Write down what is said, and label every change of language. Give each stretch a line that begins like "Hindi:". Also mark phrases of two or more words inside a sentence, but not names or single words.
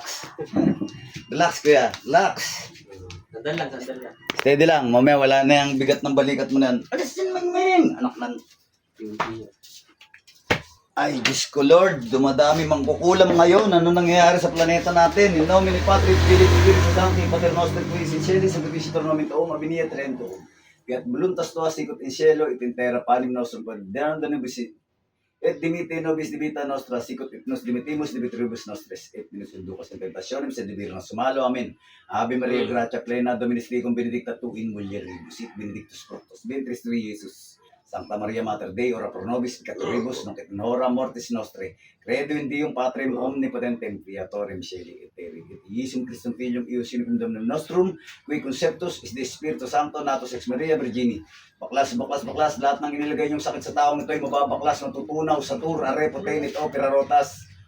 Filipino: Relax kuya. Relax. Sandal lang. Steady lang. Mamaya wala na yung bigat ng balikat mo na yan. Alas din mangming! Anak ng... Ay, Diyos ko Lord, dumadami mangkukulam ngayon. Ano nangyayari sa planeta natin?
Latin: In nomine Patris, Filii, Spiritus Sancti, Pater Noster, Quis in Celis, Sanctificator nomen Tuum, Abinia Trento. Fiat voluntas tua sicut in cielo et in terra panem nostrum quotidianum da nobis et dimitte nobis debita nostra sicut et nos dimittimus debitoribus nostris et minus inducas in tentationem sed libera nos sumalo. Amen. Ave Maria, gratia plena, Dominus tecum, benedicta tu in mulieribus, et benedictus fructus ventris tui, Iesus. Sancta Maria Mater Dei, ora pro nobis peccatoribus, nunc et in hora mortis nostre. Credo in Deum Patrem omnipotentem, Creatorem Caeli et terrae, et Iesum Christum Filium eius unicum Dominum nostrum, qui conceptus is the Spiritus Sancto, natus ex Maria Virgini.
Filipino: Baklas, lahat ng inilagay niyong sakit sa taong ito ay mababaklas, matutunaw sa tur,
Latin: are, potenit, opera, rotas.